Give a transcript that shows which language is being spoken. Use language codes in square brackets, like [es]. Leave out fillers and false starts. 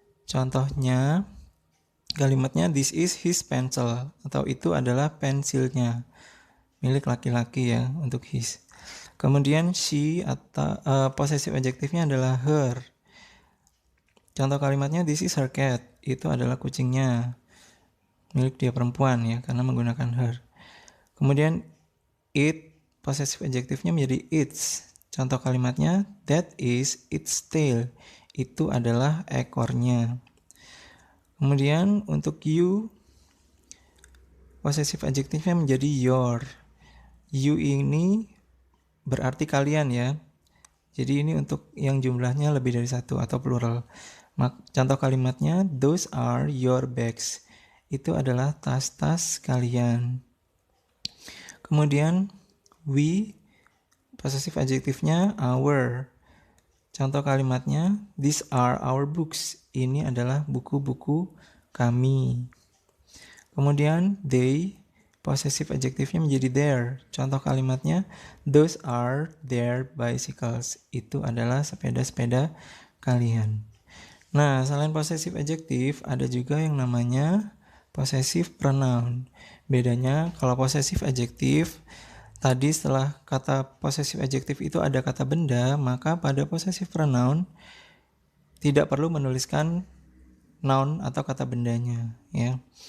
[id] Contohnya, kalimatnya [en] this is his pencil, [id] atau itu adalah pensilnya, milik laki-laki, ya, untuk his. Kemudian she atau possessive adjektifnya adalah her. Contoh kalimatnya [en] this is her cat, [id] itu adalah kucingnya, milik dia perempuan, ya, karena menggunakan her. Kemudian it, possessive adjektifnya menjadi its. Contoh kalimatnya, [en] that is its tail. [id] Itu adalah ekornya. Kemudian untuk you, possessive adjektifnya menjadi your. You ini berarti kalian ya. Jadi ini untuk yang jumlahnya lebih dari satu atau plural. Contoh kalimatnya, [en] those are your bags. [id] Itu adalah tas-tas kalian. Kemudian we, possessive adjektifnya our. Contoh kalimatnya, [en] these are our books. [id] Ini adalah buku-buku kami. Kemudian they, possessive adjektifnya menjadi their. Contoh kalimatnya, [en] those are their bicycles. [id] Itu adalah sepeda-sepeda kalian. Nah, selain possessive adjektif, ada juga yang namanya possessive pronoun. Bedanya, kalau possessive adjektif, tadi setelah kata possessive adjektif itu ada kata benda, maka pada possessive pronoun tidak perlu menuliskan noun atau kata bendanya, ya.